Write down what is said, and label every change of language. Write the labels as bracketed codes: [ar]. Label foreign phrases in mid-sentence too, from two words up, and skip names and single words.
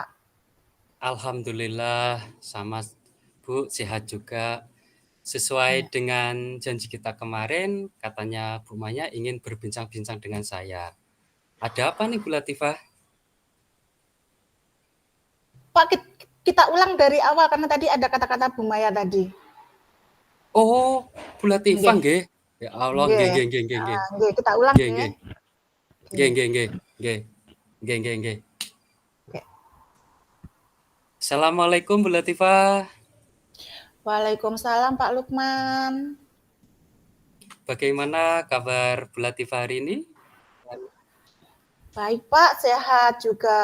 [id] Alhamdulillah sama Bu, sehat juga. Sesuai Ya. dengan janji kita kemarin, katanya Bu Maya ingin berbincang-bincang dengan saya. Ada apa nih Bu Latifah? Pak kita ulang dari awal karena tadi ada kata-kata Bu Maya tadi. Oh, Bu Latifah [jv] Nggih. nggih. Ya Allah, nggih Nggih. nggih nggih nggih nggih. [id] Nggih, kita ulang [jv] Nggih nggih. nggih. Nggih Nggih. nggih nggih. Nggih. Nggih nggih nggih. [id] Oke. Assalamualaikum Bu Latifah. Waalaikumsalam Pak Lukman. Bagaimana kabar Bu Latifah hari ini? Baik Pak, sehat juga.